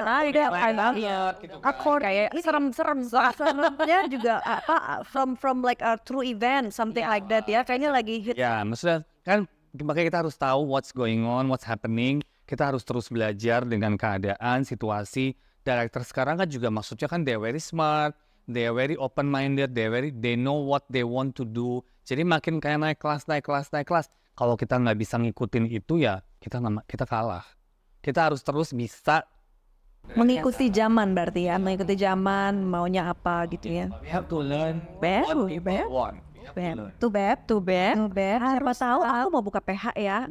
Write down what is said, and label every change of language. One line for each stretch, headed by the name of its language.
Indonesian: gitu kan. Kayak serem-serem seremnya juga
English: from like a true event something like that
Indonesian: ya. Kayaknya lagi hit. Ya, maksudnya kan makanya kita harus tahu
English: what's going on, what's happening.
Indonesian: Kita harus terus belajar dengan keadaan, situasi. Director sekarang kan juga maksudnya kan
English: they're very smart, they're very open-minded, they know what they want to do.
Indonesian: Jadi makin kayak naik kelas. Kalau kita nggak bisa ngikutin itu ya kita kalah. Kita harus terus bisa Mengikuti zaman berarti ya, mengikuti zaman maunya apa gitu ya.
English: we have to learn
Indonesian: Baru,
English: what people want.
Indonesian: Tuh beb. Siapa tahu aku mau buka PH ya.